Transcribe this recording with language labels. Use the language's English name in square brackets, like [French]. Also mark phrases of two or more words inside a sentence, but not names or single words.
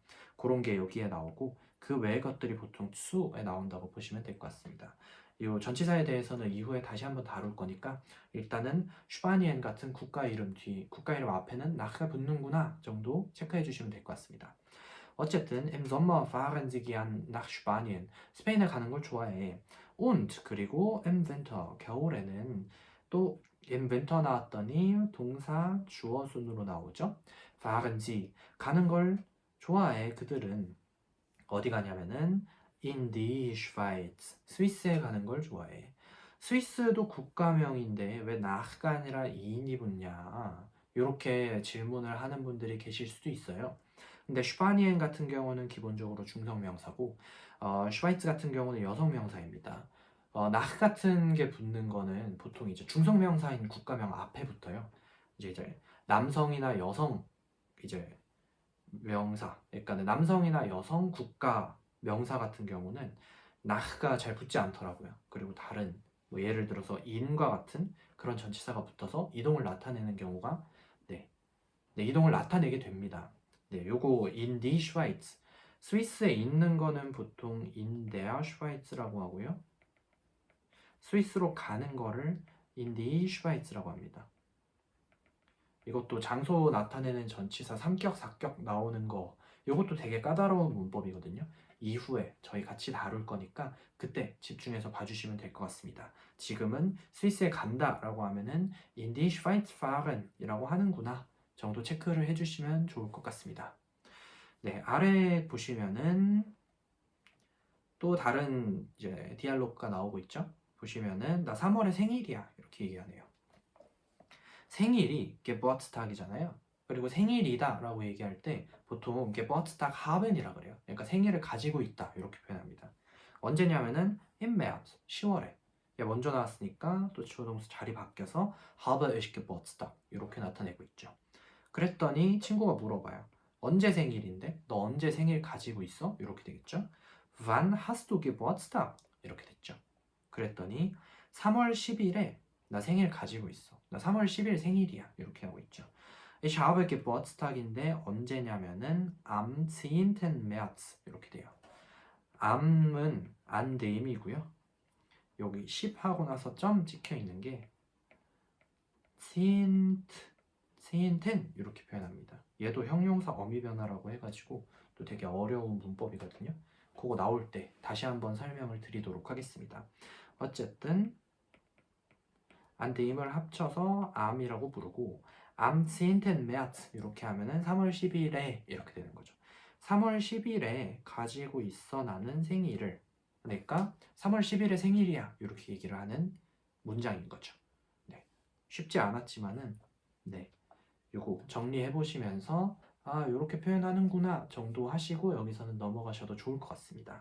[Korean] 그런 게 여기에 나오고 그 외의 것들이 보통 to에 나온다고 보시면 될 것 같습니다. 이 전치사에 대해서는 이후에 다시 한번 다룰 거니까 일단은 슈바니엔 같은 국가 이름 국가 이름 앞에는 nach가 붙는구나 정도 체크해 주시면 될 것 같습니다. [German] 어쨌든 im Sommer fahren sie gern nach Spanien. [Korean] 스페인에 가는 걸 좋아해. Und 그리고 [German] im Winter [Korean] 겨울에는 또 [German] im Winter [Korean] 나왔더니 동사 주어 순으로 나오죠. [German] fahren sie [Korean] 가는 걸 좋아해. 그들은 어디 가냐면은 [German] in die Schweiz [Korean] 스위스에 가는 걸 좋아해. 스위스도 국가명인데 왜 nach가 아니라 in이 붙냐? 이렇게 질문을 하는 분들이 계실 수도 있어요. 근데 슈바니엔 같은 경우는 기본적으로 중성명사고 슈바이츠 같은 경우는 여성명사입니다. nach 같은 게 붙는 거는 보통 이제 중성명사인 국가명 앞에 붙어요. 이제 남성이나 여성 이제 명사, 그러니까 남성이나 여성 국가 명사 같은 경우는 nach가 잘 붙지 않더라고요. 그리고 다른 뭐 예를 들어서 in과 같은 그런 전치사가 붙어서 이동을 나타내는 경우가 네, 이동을 나타내게 됩니다. 네, 요거 [German] in die Schweiz [Korean] 스위스에 있는 거는 보통 [German] in der Schweiz [Korean] 라고 하고요. 스위스로 가는 거를 [German] in die Schweiz [Korean] 라고 합니다. 이것도 장소 나타내는 전치사 3격, 4격 나오는 거 이것도 되게 까다로운 문법이거든요. 이후에 저희 같이 다룰 거니까 그때 집중해서 봐주시면 될 것 같습니다. 지금은 스위스에 간다 라고 하면은 [German] in die Schweiz fahren [Korean] 이라고 하는구나 정도 체크를 해주시면 좋을 것 같습니다. 네, 아래 보시면은 또 다른 이제 디알로그가 나오고 있죠. 보시면은 나 3월에 생일이야 이렇게 얘기하네요. 생일이 Geburtstag이잖아요. 그리고 생일이다 라고 얘기할 때 보통 [German] Geburtstag haben [Korean] 이라 그래요. 그러니까 생일을 가지고 있다 이렇게 표현합니다. 언제냐면은 [German] im März [Korean] 10월에 먼저 나왔으니까 또 주어 동사 자리 바뀌어서 [German] habe ich Geburtstag [Korean] 이렇게 나타내고 있죠. 그랬더니 친구가 물어봐요. 언제 생일인데? 너 언제 생일 가지고 있어? 이렇게 되겠죠. [German] Wann hast du Geburtstag? [Korean] 이렇게 됐죠. 그랬더니 3월 10일에 나 생일 가지고 있어. 나 3월 10일 생일이야. 이렇게 하고 있죠. [German] Ich habe Geburtstag인데 언제냐면은 am 10. [Korean] März 이렇게 돼요. am은 anneim이고요. 여기 10 하고 나서 점 찍혀 있는 게 10, 10 이렇게 표현합니다. 얘도 형용사 어미 변화라고 해가지고 또 되게 어려운 문법이거든요. 그거 나올 때 다시 한번 설명을 드리도록 하겠습니다. 어쨌든 안데임을 합쳐서 암이라고 부르고 am 10. März 이렇게 하면은 3월 10일에 이렇게 되는 거죠. 3월 10일에 가지고 있어 나는 생일을 그러니까 3월 10일에 생일이야 이렇게 얘기를 하는 문장인 거죠. 네. 쉽지 않았지만은 네. 요거 정리해 보시면서 아 이렇게 표현하는구나 정도 하시고 여기서는 넘어가셔도 좋을 것 같습니다.